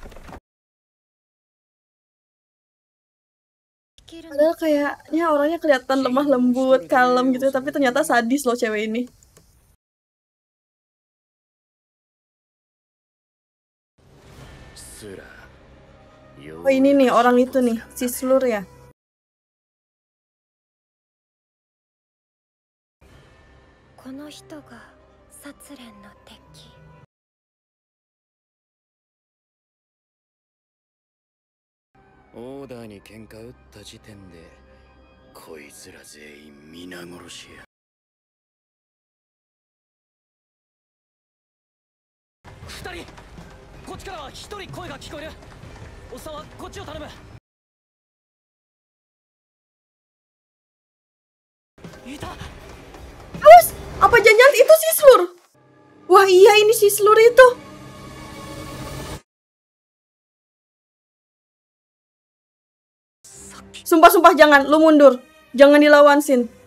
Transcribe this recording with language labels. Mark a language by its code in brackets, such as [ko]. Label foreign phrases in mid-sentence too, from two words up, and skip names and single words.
[id] Padahal kayaknya orangnya kelihatan lemah lembut, kalem gitu, tapi ternyata sadis loh cewek ini. Oh ini nih orang itu nih, si Slur ya. [ja] この人が殺連の敵。オーダーに喧嘩打った時点でこいつら全員皆殺しや。2人、こっちからは1人声が聞こえる。おっさんはこっちを頼む。いた。 [id] Awas, apa jangan-jangan itu Wah iya, ini si Slur itu. Sumpah jangan, lu mundur. Jangan dilawan Shin.